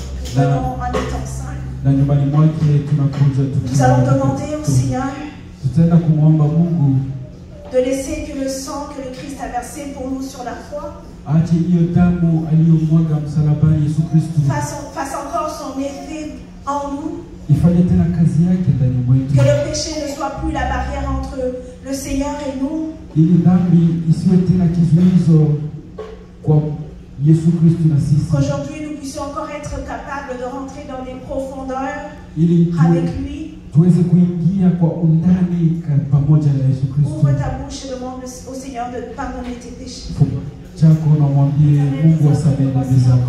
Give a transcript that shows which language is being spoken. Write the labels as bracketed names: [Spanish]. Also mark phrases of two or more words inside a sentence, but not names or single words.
[French] venons en étant saints. [Swahili] Na nyumbani mwake tunakuja [French] Nous allons demander au Seigneur [Swahili] tutaenda kumwomba Mungu [French] de laisser que le sang que le Christ a versé pour nous sur la croix [Swahili] ache hiyo damu aliyomwaga msalabani Yesu Kristo [French] fasse encore son effet en nous. [Swahili] ifanye tena kazi yake ndani mwetu. [French] Que le péché ne soit plus la barrière entre le Seigneur et nous. [Swahili] Ili dhambi isiwe tena kizuizo kwa Yesu Kristo na sisi. [French] Qu'aujourd'hui nous puissions encore être capables de rentrer dans des profondeurs [Swahili] ili [French] avec lui. [Swahili] Tuweze kuingia kwa undani pamoja na Yesu Kristo. [French] Ouvre ta bouche et demande au Seigneur de pardonner tes péchés. [Swahili] Chako na mwambie Mungu asamehe dhambi zako.